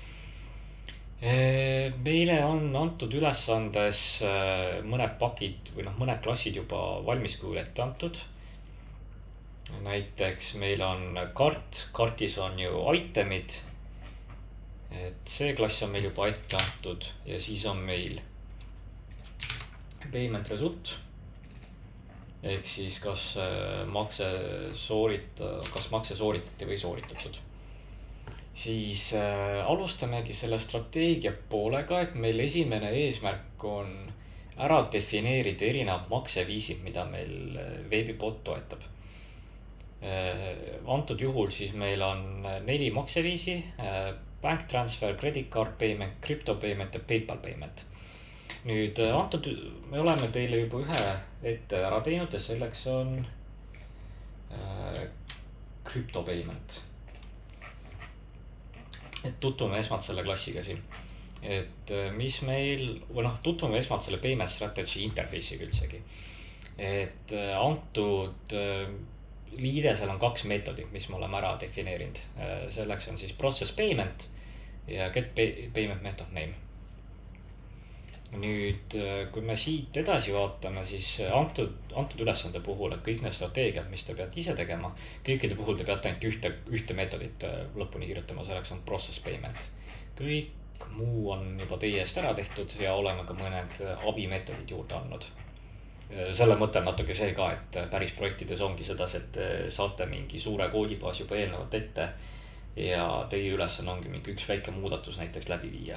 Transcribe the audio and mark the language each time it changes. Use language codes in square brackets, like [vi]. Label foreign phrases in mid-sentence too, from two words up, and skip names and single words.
[et] Meile on antud ülesandes mõned pakid või mõned klassid juba valmis kujul ette antud. Näiteks meil on kart, kartis on ju itemid, et see klass on meil juba ette antud ja siis on meil [en] payment result [et] ehk siis kas makse sooritati või sooritatud. Siis alustamegi selle strateegia poolega, et meil esimene eesmärk on ära defineerida erinevad makseviisid, mida meil veebibot toetab. Antud juhul siis meil on 4 makseviisi: [en] bank transfer, credit card payment, crypto payment [et] ja [en] PayPal payment. [et] Nüüd antud me oleme teile juba ühe ette ära teinud ja selleks on [en] crypto payment. [et] Et tutvume esmalt selle klassiga siin. Et mis meil, või tutvume esmalt selle [en] payment strategy interface'iga [et] üldsegi. Et antud liidesel on 2 meetodit, mis me oleme ära defineerinud. Selleks on siis [en] process payment [et] ja [en] get payment method name. [et] Nüüd, kui me siit edasi vaatame, siis antud ülesande puhul, et kõik need strateegiad, mis te peate ise tegema, kõikide puhul te peate ainult ühte meetodit lõpuni kirjutama, selleks on [en] process payment. [et] Kõik muu on juba teie eest ära tehtud ja oleme ka mõned abimeetodid juurde andnud. Selle mõte on natuke see ka, et päris projektides ongi sedas, et saate mingi suure koodibaas juba eelnevalt ette ja teie ülesanne ongi mingi üks väike muudatus näiteks läbi viia.